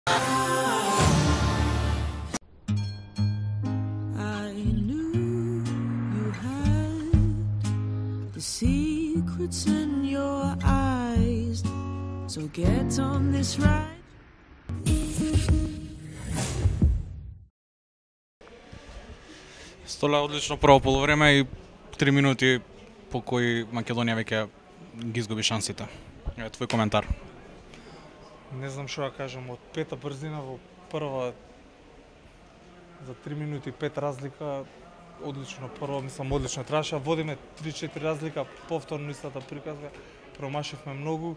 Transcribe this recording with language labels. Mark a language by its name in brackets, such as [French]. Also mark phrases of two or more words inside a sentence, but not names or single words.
[English] Secrets in your eyes, so get on this ride. [Macedonian] Столе одлично прво полувреме и 3 минути по кои Македонија веќе ги изгуби шансите. Твој коментар. Не знам што да кажам, од пета брзина во прва за 3 минути 5 разлика, одлично прво, мислам одлично требаше, водиме 3-4 разлика, повторно истата приказка, промашивме многу.